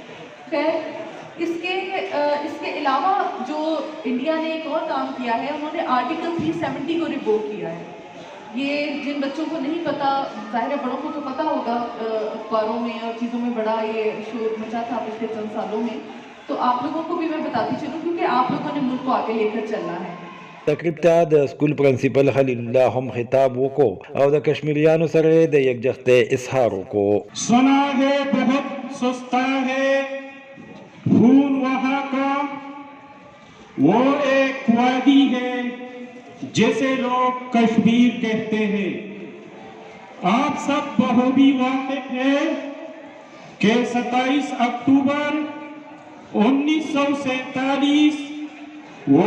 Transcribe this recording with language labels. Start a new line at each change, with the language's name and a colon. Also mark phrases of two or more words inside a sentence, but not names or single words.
Urdu: خیر اس کے علاوہ جو انڈیا نے ایک اور کام کیا ہے، انہوں نے آرٹیکل 370 کو ریووک کیا ہے. یہ جن بچوں کو نہیں پتا، ظاہر ہے بڑوں کو تو پتا ہوگا، اخباروں میں اور چیزوں میں بڑا یہ شور مچا تھا پچھلے چند سالوں میں، تو آپ لوگوں کو بھی میں بتاتی چلوں کیونکہ آپ لوگوں نے ملک کو آگے لے کر چلنا ہے.
Pashto: تقریب ته د سکول پرنسپل خلیل الله هم خطاب وکړو او د کشمیریانو سره د یکجهتۍ اظهار وکړو.
Urdu: سنا ہے بہت سستا ہے خون وہاں کا، وہ ایک وادی ہے جسے لوگ کشمیر کہتے ہیں. آپ سب بخوبی واقف ہیں کہ 27 اکتوبر 1947 وہ